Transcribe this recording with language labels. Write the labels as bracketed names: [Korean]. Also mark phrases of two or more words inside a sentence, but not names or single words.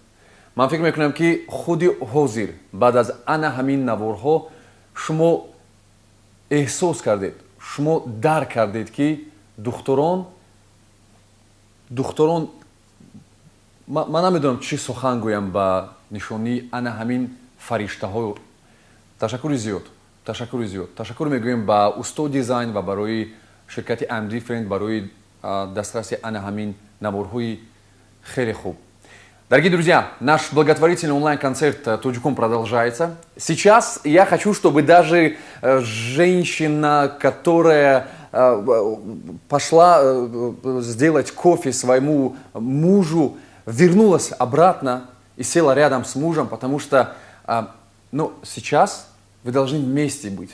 [Tajik] Ман фикр мекунам ки худи ҳозир баъд аз ана ҳамин наворҳо шумо эҳсос кардед, шумо дарк кардед ки духторон ман намедонам чӣ сухан гӯям ба нишонии ана ҳамин фариштаҳо. Ташаккури зиёд ташаккур мегӯем ба устоди дизайн ва барои ширкати I'm Different барои дастраси ана ҳамин наборҳои хеле хуб. [Russian] Дорогие друзья, наш благотворительный онлайн-концерт «Тоджиком» продолжается. Сейчас я хочу, чтобы даже женщина, которая пошла сделать кофе своему мужу, вернулась обратно и села рядом с мужем, потому что сейчас вы должны вместе быть.